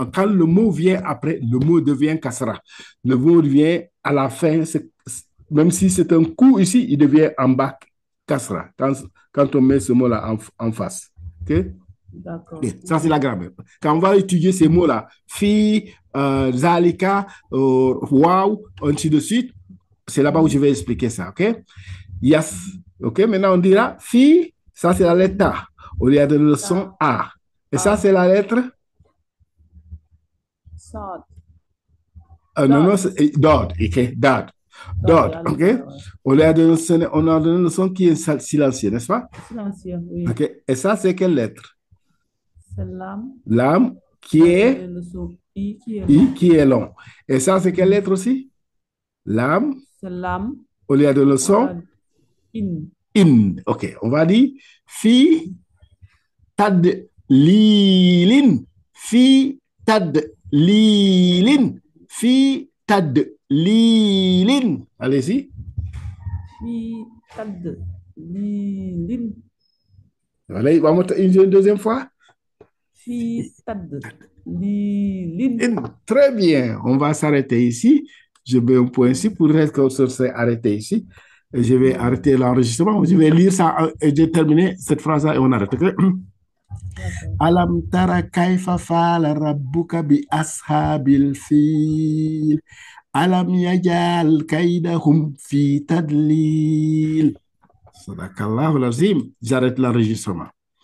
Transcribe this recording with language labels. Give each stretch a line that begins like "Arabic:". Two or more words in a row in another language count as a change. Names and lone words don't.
French: Quand le mot vient après, le mot devient kasra. Le mot vient à la fin, même si c'est un coup ici, il devient en bas kasra. Quand on met ce mot-là en face. OK? D'accord. Ça, c'est la grammaire. Quand on va étudier ces mots-là,
Arabic: في ذلك,
French: wow, ainsi de suite, c'est là-bas où je vais expliquer ça, OK? Yes. OK, maintenant on dira fi, ça c'est la lettre A. On lui a donné le son A. Et ça, c'est la lettre? Sod. Non, c'est Dod. OK, Dod. Dod, OK? On lui a donné le son qui est silencieux, n'est-ce pas? Silencieux, oui. OK, et ça, c'est quelle lettre? C'est l'âme. L'âme qui est le son I qui est long. Et ça, c'est quelle lettre aussi? L'âme. C'est l'âme. On lui a donné le son? In. In. OK, on va dire
Arabic: في تضليل. في تضليل. في تضليل.
French: Allez-y.
Arabic: في تضليل.
French: Allez, vamos une deuxième fois.
Arabic: في تضليل.
French: Très bien. On va s'arrêter ici. Je mets un point ici pour que ça s'est arrêté ici. Et je vais arrêter l'enregistrement. Je vais lire ça et j'ai terminé cette phrase-là et on arrête.
Arabic: ألم تر كيف فعل ربك بأصحاب الفيل. ألم يجعل كيدهم في تضليل. صدق الله العظيم.
French: J'arrête l'enregistrement.